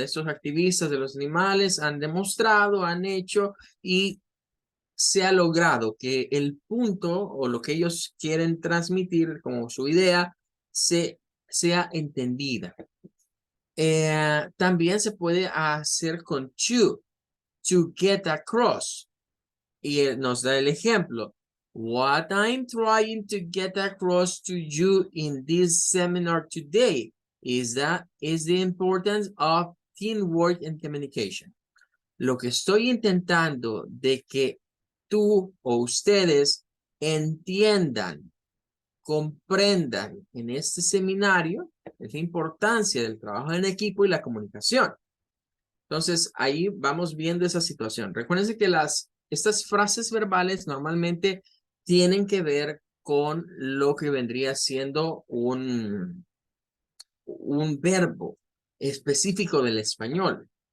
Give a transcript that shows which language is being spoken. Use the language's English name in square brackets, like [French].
[Spanish] Estos activistas de los animales han demostrado, han hecho y se ha logrado que el punto o lo que ellos quieren transmitir como su idea sea entendida. También se puede hacer con to get across. Y nos da el ejemplo. [English] What I'm trying to get across to you in this seminar today is the importance of teamwork and communication. [Spanish] Lo que estoy intentando de que tú o ustedes entiendan, comprendan en este seminario es la importancia del trabajo en equipo y la comunicación. Entonces, ahí vamos viendo esa situación. Recuérdense que estas frases verbales normalmente tienen que ver con lo que vendría siendo un verbo específico del español.